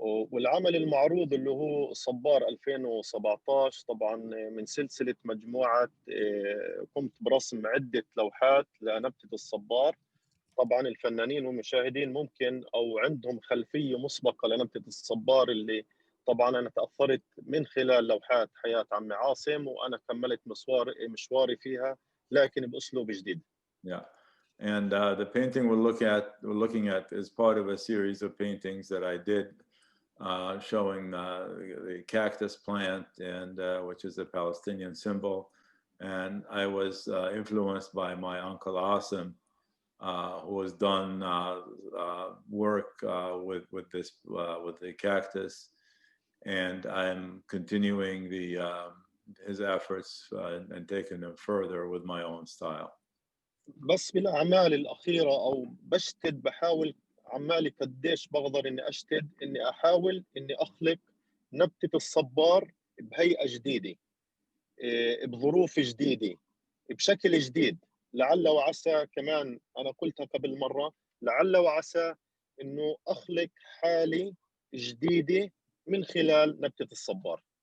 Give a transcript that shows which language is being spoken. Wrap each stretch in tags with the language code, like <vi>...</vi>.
<ar>والعمل المعروض اللي هو صبار 2017 طبعا من سلسلة مجموعة قمت برسم عدة لوحات لنبتة الصبار. طبعا الفنانين والمشاهدين ممكن أو عندهم خلفية مسبقة لنبتة الصبار اللي طبعا أنا تأثرت من خلال لوحات حياة عمي عاصم وأنا كملت مشواري فيها لكن بأسلوب جديد.</ar> <en>Yeah. And the painting we're looking at is part of a series of paintings that I did showing the cactus plant, and which is a Palestinian symbol. And I was influenced by my uncle Asim, who has done work with the cactus, and I'm continuing his efforts and taking them further with my own style.</en> <ar>بس بالأعمال الأخيرة أو بشتد بحاول عمالي قديش بقدر إني أشتد إني أحاول إني أخلق نبتة الصبار بهيئة جديدة بظروف جديدة بشكل جديد. لعل وعسى كمان أنا قلتها قبل مرة لعل وعسى إنه أخلق حالة جديدة من خلال نبتة الصبار.</ar>